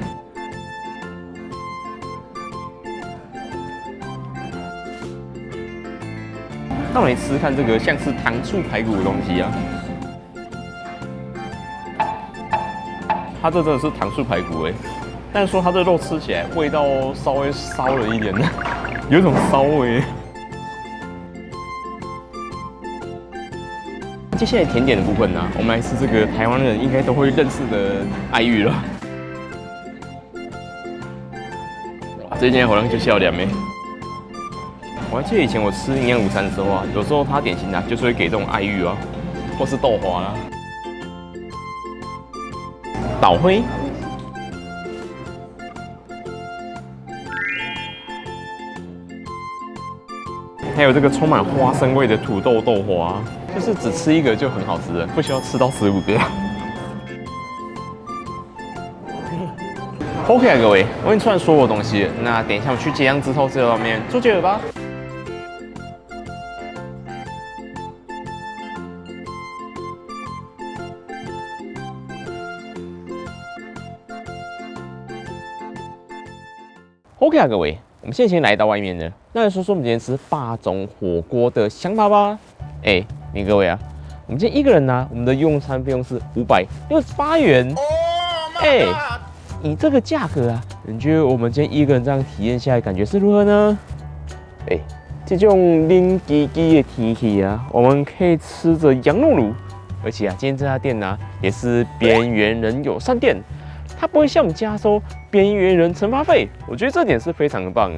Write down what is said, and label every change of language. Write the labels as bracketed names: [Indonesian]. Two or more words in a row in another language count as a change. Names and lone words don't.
[Chinese] 那我來吃看這個像是糖醋排骨的東西啊，它這真的是糖醋排骨哎，但是說它這肉吃起來味道稍微燒了一點，有一種燒味。接下來甜點的部分呢，我們來吃這個台灣人應該都會認識的愛玉了。這間好像就笑臉沒。我還記得以前我吃營養午餐的時候啊，有時候他點心啊，就是會給這種愛玉啊，或是豆花啦。島灰，還有這個充滿花生味的土豆豆花，就是只吃一個就很好吃了，不需要吃到15個。OK 啊，各位，我已經吃完所有東西了，那等一下我去結賬之後，這方面做結了吧。OK 啊，各位，我們現在先來到外面了。那來說說我們今天吃霸總火鍋的想法吧。你各位啊，我們今天一個人呢，我們的用餐費用是568元。以這個價格啊，你覺得我們今天一個人這樣體驗下來，感覺是如何呢？這種冷滴滴的天氣啊，我們可以吃着羊肉爐，而且啊，今天這家店呢，也是邊緣人友善店。它不會向我們加收邊緣人懲罰費，我覺得這點是非常的棒的。